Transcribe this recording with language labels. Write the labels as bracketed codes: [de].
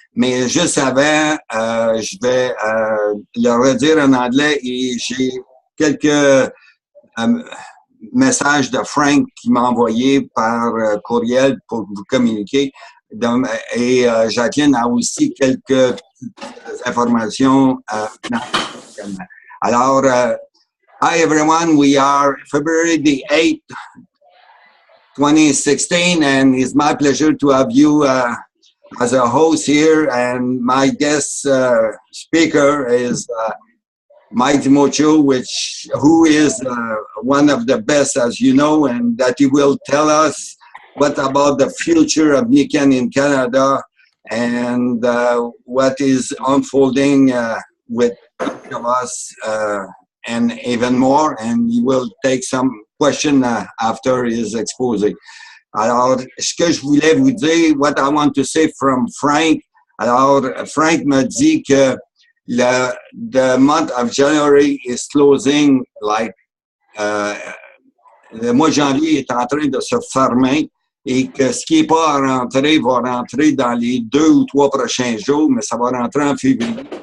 [fr] Mais juste avant, je vais le redire en anglais et j'ai quelques message de Frank qui m'a envoyé par courriel pour vous communiquer. Et Jacqueline a aussi quelques informations. Alors, [en] hi everyone, we are February the 8th, 2016, and it's my pleasure to have you as a host here. And my guest speaker is Mike DiMoccio, who is one of the best, as you know, and that he will tell us what about the future of Niken in Canada and what is unfolding with us and even more. And he will take some question after his exposé. [fr] Alors, ce que je voulais vous dire, [en] what I want to say from Frank. [fr] Alors, Frank me dit que [en] the month of January is closing like [fr] le mois de janvier est en train de se fermer et que ce qui n'est pas rentré va rentrer dans les 2 ou 3 prochains jours, mais ça va rentrer en février.